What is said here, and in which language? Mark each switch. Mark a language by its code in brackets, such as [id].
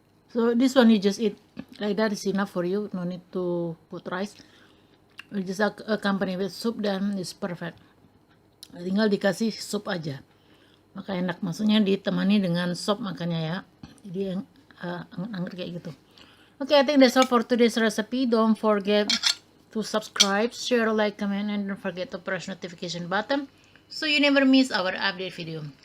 [en] So this one you just eat like that, is enough for you. No need to put rice. just accompany with soup dan is perfect. [id] Tinggal dikasih sup aja, maka enak, maksudnya ditemani dengan sop makannya ya, jadi anggur kayak gitu. [en] Okay, I think that's all for today's recipe. Don't forget to subscribe, share, like, comment, and don't forget to press notification button so you never miss our update video.